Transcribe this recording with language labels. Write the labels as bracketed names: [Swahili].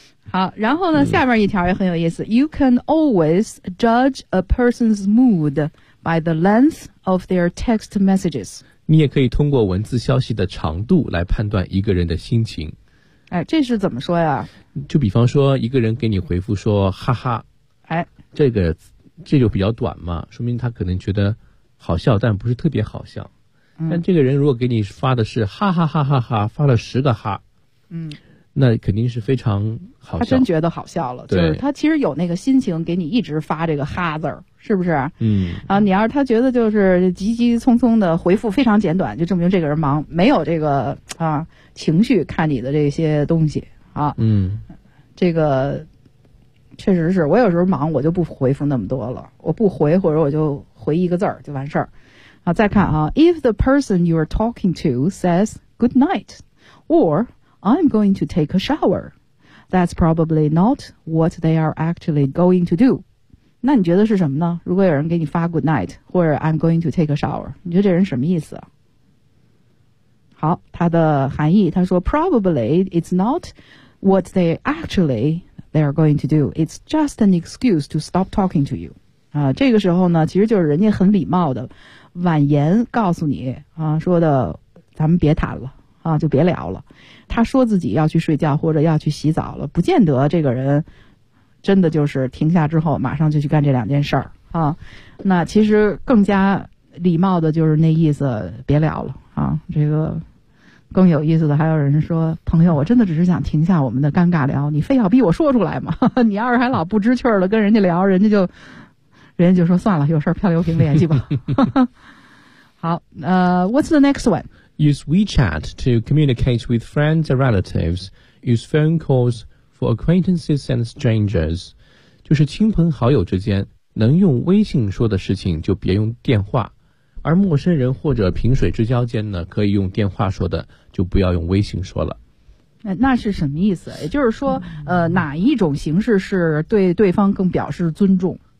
[Chinese] 好，然后呢下面一条也很有意思， [English] You can always judge a person's mood by the length of their text messages， [Chinese] 你也可以通过文字消息的长度来判断一个人的心情。哎，这是怎么说呀？就比方说一个人给你回复说哈哈，哎，这就比较短嘛，说明他可能觉得好笑但不是特别好笑。但这个人如果给你发的是哈哈哈哈哈，发了十个哈，嗯，那肯定是非常好笑，他真觉得好笑了，就是他其实有那个心情给你一直发这个哈字儿，是不是？嗯，啊，你要是他觉得就是急急匆匆的回复非常简短，就证明这个人忙，没有这个啊情绪看你的这些东西啊。嗯，这个确实是，我有时候忙我就不回复那么多了，我不回或者我就回一个字儿就完事儿。啊，再看啊 [English] ，If the person you are talking to says good night， or I'm going to take a shower， that's probably not what they are actually going to do。 [Chinese] 那你觉得是什么呢？如果有人给你发 [English] good night [Chinese] 或者 [English] I'm going to take a shower， [Chinese] 你觉得这人什么意思？好，他的含义，他说 [English] probably it's not what they actually they are going to do， it's just an excuse to stop talking to you。 [Chinese] 这个时候呢其实就是人家很礼貌的婉言告诉你啊，说的咱们别谈了啊，就别聊了。他说自己要去睡觉或者要去洗澡了，不见得这个人真的就是停下之后马上就去干这两件事儿啊。那其实更加礼貌的就是那意思，别聊了啊，这个更有意思的还有人说，朋友，我真的只是想停下我们的尴尬聊，你非要逼我说出来吗？你要是还老不知趣的跟人家聊，人家就说算了，有事儿漂流瓶联系吧。好， [English] What's the next one? Use WeChat to communicate with friends and relatives. Use phone calls for acquaintances and strangers. [Chinese] 就是亲朋好友之间能用微信说的事情就别用电话，而陌生人或者萍水之交间呢，可以用电话说的就不要用微信说了。那是什么意思？也就是说哪一种形式是对对方更表示尊重？